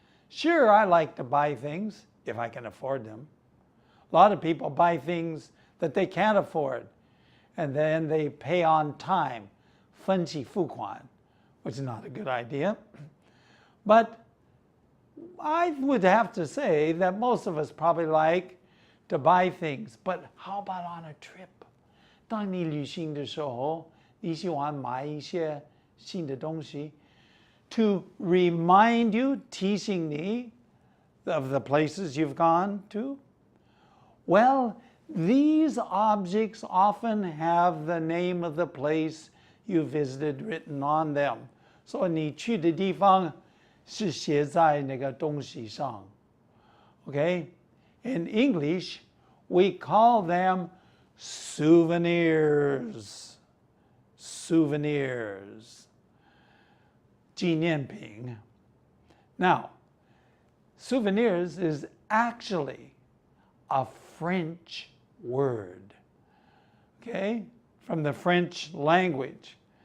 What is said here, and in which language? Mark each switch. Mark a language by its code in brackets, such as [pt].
[en] Sure, I like to buy things if I can afford them. A lot of people buy things that they can't afford, and then they pay on time, [zh] 分期付款, [en] which is not a good idea. But I would have to say that most of us probably like to buy things, but how about on a trip? [zh] 当你旅行的时候，你喜欢买一些新的东西 [en] to remind you, [zh] 提醒你 [en] of the places you've gone to? Well, these objects often have the name of the place you visited written on them. So [zh] 你去的地方是写在那个东西上. [en] Okay? In English, we call them souvenirs. Souvenirs. [zh] 纪念品. [en] Now, souvenirs is actually a French word. Okay? From the French language.